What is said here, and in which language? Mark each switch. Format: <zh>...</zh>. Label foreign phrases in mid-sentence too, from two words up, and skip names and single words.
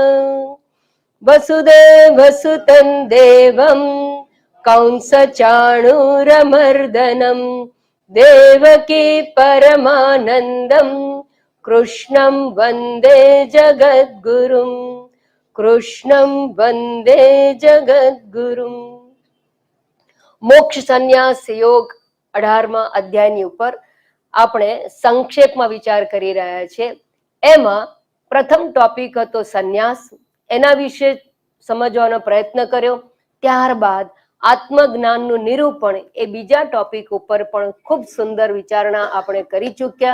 <sa>वसुदेवसुतं देवं कंसचाणूरमर्दनं देवकी परमानन्दं कृष्णं वन्दे जगद्गुरुं। कृष्णं वन्दे जगद्गुरुं।</sa> <gu>મોક્ષ સંન્યાસ યોગ 18મા અધ્યાયની ઉપર આપણે સંક્ષેપમાં વિચાર કરી રહ્યા છે. એમાં પ્રથમ ટોપિક હતો સંન્યાસ, એના વિશે સમજવાનો પ્રયત્ન કર્યો. ત્યારબાદ આત્મજ્ઞાનનું નિરૂપણ એ બીજા ટોપિક ઉપર પણ ખૂબ સુંદર વિચારણા આપણે કરી ચૂક્યા.</gu>